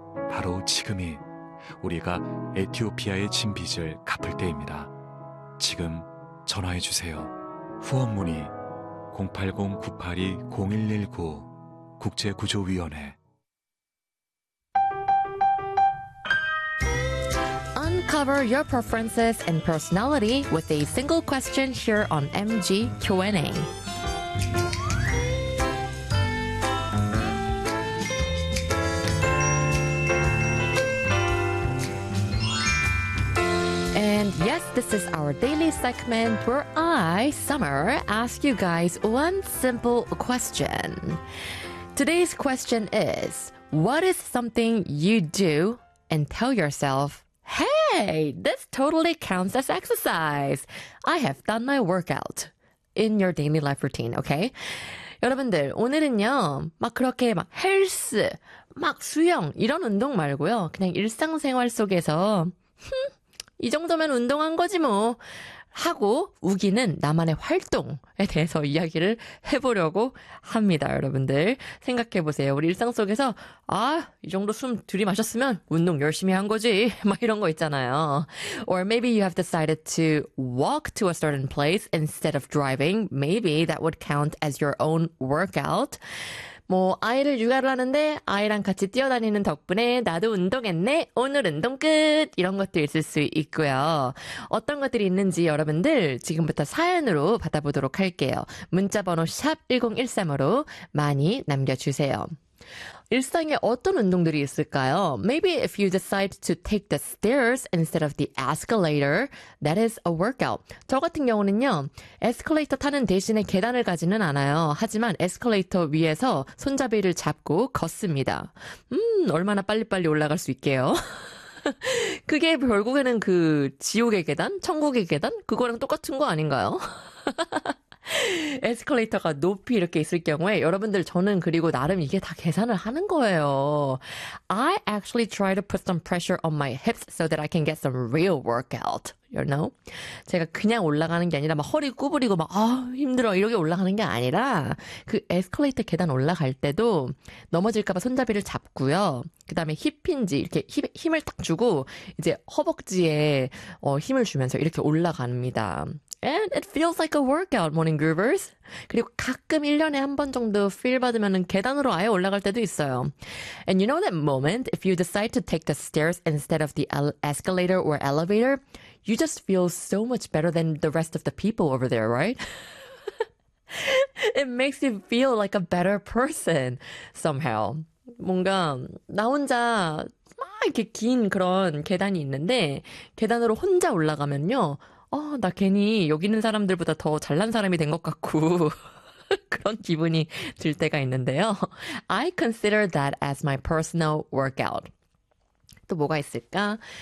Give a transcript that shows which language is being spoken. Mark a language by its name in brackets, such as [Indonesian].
[Korean] 바로 지금이 우리가 에티오피아의 진 빚을 갚을 때입니다. 지금 전화해 주세요. 후원 문의 080-982-0119 국제구조위원회. [English] Uncover your preferences and personality with a single question here on MG Q&A. And yes, this is our daily segment where I, Summer, ask you guys one simple question. Today's question is, what is something you do and tell yourself, hey, this totally counts as exercise. I have done my workout in your daily life routine, okay? [Korean] 여러분들, 오늘은요, 막 그렇게 막 헬스, 막 수영 이런 운동 말고요. 그냥 일상생활 속에서 이 정도면 운동한 거지 뭐 하고 우기는 나만의 활동에 대해서 이야기를 해보려고 합니다. 여러분들 생각해보세요. 우리 일상 속에서 아, 이 정도 숨 들이마셨으면 운동 열심히 한 거지 막 이런 거 있잖아요. [English] Or maybe you have decided to walk to a certain place instead of driving. Maybe that would count as your own workout. [Korean] 뭐 아이를 육아를 하는데 아이랑 같이 뛰어다니는 덕분에 나도 운동했네. 오늘 운동 끝. 이런 것도 있을 수 있고요. 어떤 것들이 있는지 여러분들 지금부터 사연으로 받아보도록 할게요. 문자번호 샵 1013으로 많이 남겨주세요. 일상에 어떤 운동들이 있을까요? [English] Maybe if you decide to take the stairs instead of the escalator, that is a workout. [Korean] 저 같은 경우는요, 에스컬레이터 타는 대신에 계단을 가지는 않아요. 하지만 에스컬레이터 위에서 손잡이를 잡고 걷습니다. 얼마나 빨리빨리 올라갈 수 있게요. 그게 결국에는 그 지옥의 계단? 천국의 계단? 그거랑 똑같은 거 아닌가요? 에스컬레이터가 높이 이렇게 있을 경우에 여러분들 저는 그리고 나름 이게 다 계산을 하는 거예요. [English] I actually try to put some pressure on my hips so that I can get some real workout. You know? [Korean] 제가 그냥 올라가는 게 아니라 막 허리 구부리고 막 아 힘들어 이렇게 올라가는 게 아니라 그 에스컬레이터 계단 올라갈 때도 넘어질까봐 손잡이를 잡고요. 그 다음에 힙인지 이렇게 힘을 딱 주고 이제 허벅지에 힘을 주면서 이렇게 올라갑니다. [English] And it feels like a workout, morning groovers. [Korean] 그리고 가끔 1년에 한 번 정도 feel 받으면 계단으로 아예 올라갈 때도 있어요. [English] And you know that moment, if you decide to take the stairs instead of the escalator or elevator, you just feel so much better than the rest of the people over there, right? It makes you feel like a better person, somehow. [Korean] 뭔가 나 혼자 막 이렇게 긴 그런 계단이 있는데 계단으로 혼자 올라가면요. 나 괜히 여기 있는 사람들보다 더 잘난 사람이 된 것 같고 그런 기분이 들 때가 있는데요. [English] I consider that as my personal workout. [Korean] 또 뭐가 있을까?